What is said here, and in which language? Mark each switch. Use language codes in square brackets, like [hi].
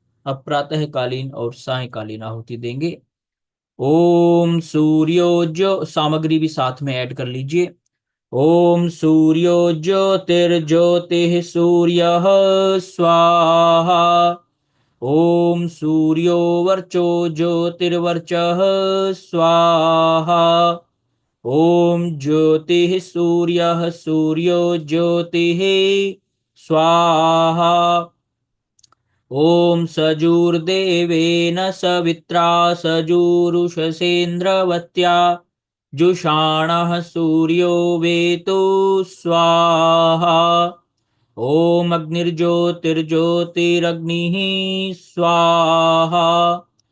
[hi] अब प्रातःकालीन और सायंकालीन आहुति देंगे। ओम सूर्यो जो सामग्री भी साथ में ऐड कर लीजिए। [sa] ओम सूर्यो ज्योतिर्ज्योतिः सूर्यः स्वाहा। ओम सूर्यो वर्चो ज्योतिर्वर्चः स्वाहा। ओम ज्योतिः सूर्यः सूर्यो ज्योतिः स्वाहा। ओम सजुर्देवेन सवित्रा सजुरुषसेन्द्रवत्या जुषाणः सूर्यो वेतु स्वाहा। ओम अग्निर्ज्योतिर्ज्योतिरग्निः स्वाहा।